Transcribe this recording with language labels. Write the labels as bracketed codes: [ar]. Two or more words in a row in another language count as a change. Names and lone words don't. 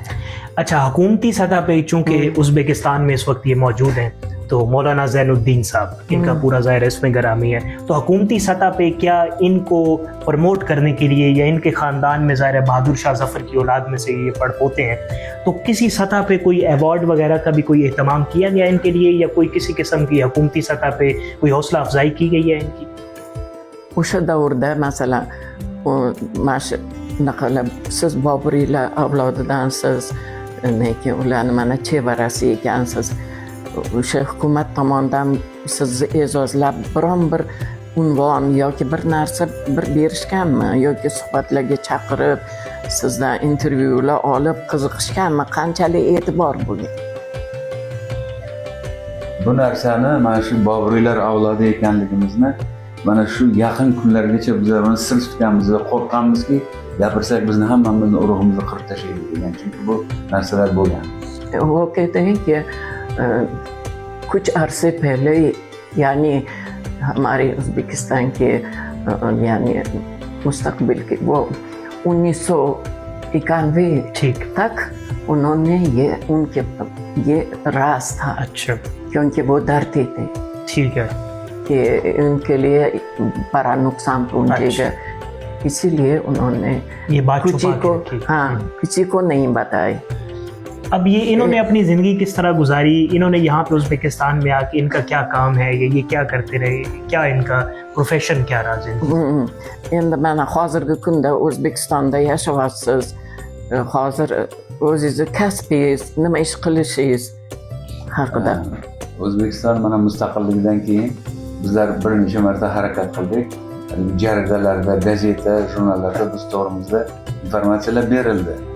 [hi] अच्छा हुकूमती सतह पे चूंकि उज़्बेकिस्तान में इस वक्त ये मौजूद हैं तो मौलाना ज़ैनुद्दीन साहब इनका पूरा ज़ाहिर इसमें गरामी है, तो हुकूमती सतह पे क्या इनको प्रमोट करने के लिए या इनके ख़ानदान में ज़ाहिर बहादुर शाह ज़फ़र की औलाद में से ये पड़पोते हैं, तो किसी सतह पे कोई अवार्ड वगैरह का भी कोई एहतमाम किया गया इनके लिए या कोई किसी किस्म की हुकूमती सतह पे कोई हौसला अफजाई की गई है इनकी? [uz] o'sha davrda masalan mana shu naqalab siz Boburiylar avlodidansiz, lekin ularni mana chevarasi ekansiz, o'sha hukumat tomonidan sizni e'zozlab biron bir unvon yoki bir narsa berishganmi yoki suhbatlarga chaqirib sizdan intervyular olib qiziqishganmi, qanchalik e'tibor bo'lgan? Bu narsani mana shu Boburiylar avlodi ekanligimizni mana shu yaqin kunlargacha bizlar buni sir tutganmiz va qo'rqqanmizki gapirsak bizni hammamizni urug'imizni qirib tashlaydi degan, chunki bu narsalar bo'lgan. [hi] वो कहते हैं कि कुछ अरसे पहले यानी हमारे उज़्बेकिस्तान के यानी मुस्तकबिल के वो 1991 तक उन्होंने ये राज था. अच्छा क्योंकि वो डरते थे ठीक है कि उनके लिए बड़ा नुकसान पहुंचेगा, इसीलिए उन्होंने ये बात किसी को नहीं बताई. अब ये इन्होंने अपनी ज़िंदगी किस तरह गुजारी, इन्होंने यहाँ पे उज़्बेकिस्तान में आके इनका क्या काम है, ये क्या करते रहे, क्या इनका प्रोफेशन क्या रहा ज़िंदगी? [uz] Endi mana hozirgi kunda O'zbekistonda yashayapsiz, hozir o'zingizni kasbingiz, nima ish qilishingiz haqida. O'zbekiston mana mustaqilligidan keyin bizlar bir necha marta harakat qildik. Jaridalarda, gazeta, jurnallarda biz to'g'rimizda informatsiyalar berildi.